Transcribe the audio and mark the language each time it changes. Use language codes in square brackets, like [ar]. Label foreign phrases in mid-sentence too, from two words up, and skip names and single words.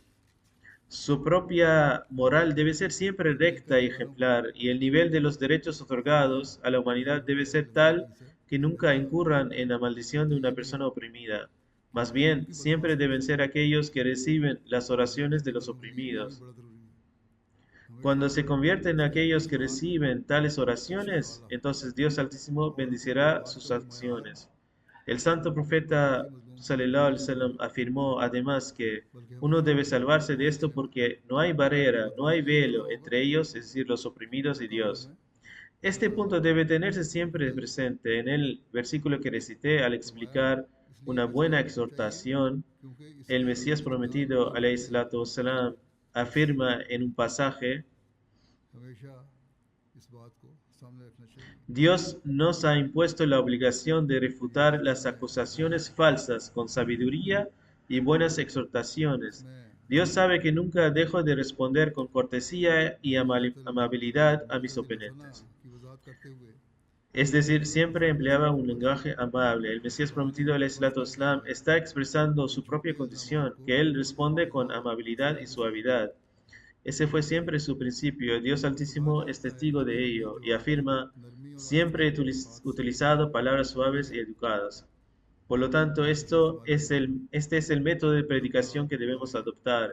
[es] Su propia moral debe ser siempre recta y ejemplar, y el nivel de los derechos otorgados a la humanidad debe ser tal que nunca incurran en la maldición de una persona oprimida. Más bien, siempre deben ser aquellos que reciben las oraciones de los oprimidos. Cuando se convierten en aquellos que reciben tales oraciones, entonces Dios Altísimo bendecirá sus acciones. El Santo Profeta [ar] صلى الله عليه وسلم [es] afirmó además que uno debe salvarse de esto porque no hay barrera, no hay velo entre ellos, es decir, los oprimidos y Dios. Este punto debe tenerse siempre presente en el versículo que recité al explicar una buena exhortación. El Mesías prometido, [ar] عليه الصلاة والسلام, [es] afirma en un pasaje, Dios nos ha impuesto la obligación de refutar las acusaciones falsas con sabiduría y buenas exhortaciones. Dios sabe que nunca dejo de responder con cortesía y amabilidad a mis oponentes. Es decir, siempre empleaba un lenguaje amable. El Mesías prometido, [ar] عليه الصلاة والسلام, [es] está expresando su propia condición, que él responde con amabilidad y suavidad. Ese fue siempre su principio. Dios Altísimo es testigo de ello y afirma, siempre he utilizado palabras suaves y educadas. Por lo tanto, este es el método de predicación que debemos adoptar.